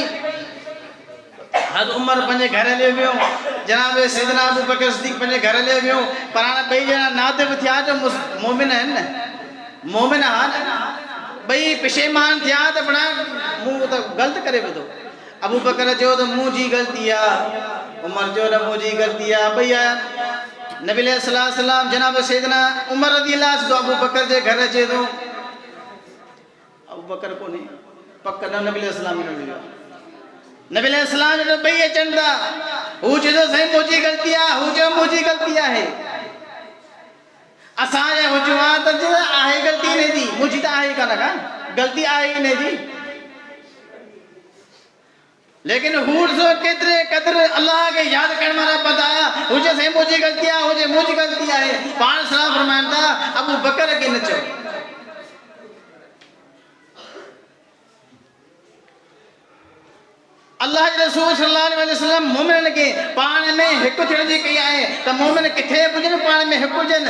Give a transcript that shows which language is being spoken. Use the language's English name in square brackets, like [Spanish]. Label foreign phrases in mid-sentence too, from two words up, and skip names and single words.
[Sindhi] हद उमर पंहिंजे घर हलियो वियो, जनाब सैयदना अबू बकर सिद्दीक़ पंहिंजे घर हलियो वियो, पर हाणे ॿई ॼणा नादिब थिया जो मोमिन आहिनि न, मोमिन आहिनि, ॿई पेशेमान थिया त बणा मूं त ग़लति करे विधो। अबू बकर चयो त मुंहिंजी ग़लती आहे, उमर चयो त मुंहिंजी ग़लती आहे। ॿई आया नबी अलैहि सलाम जनाब सैयदना उमर [Arabic] رضي الله عنه [Sindhi] अबू बकर जे घर अचे थो। अबू बकर कोन्हे पक न नबी अलैहि सलाम न मिलियो। नबी अलैहि सलाम जो ॿई अचनि था, हू चए थो साईं मुंहिंजी ग़लती आहे, हू चयो मुंहिंजी ग़लती आहे। असांजे हुजूं आहे त आहे ग़लती हिन जी, मुंहिंजी त आहे कान का, ग़लती आहे हिन जी। लेकिन हूर सो केतरे कदर अल्लाह के याद करण वारा बताया, हुजे साईं मुंहिंजी ग़लती आहे, हुजे मुंहिंजी ग़लती आहे। पाण सलाम फरमाइनि था अबू बकर खे न चओ। अल्लाह जे रसूल [Arabic] صلى الله عليه وسلم [Sindhi] मोमिनन के पाण में हिकु थियण जी कई आहे त मोमिन किथे हुजनि पाण में हिकु हुजनि।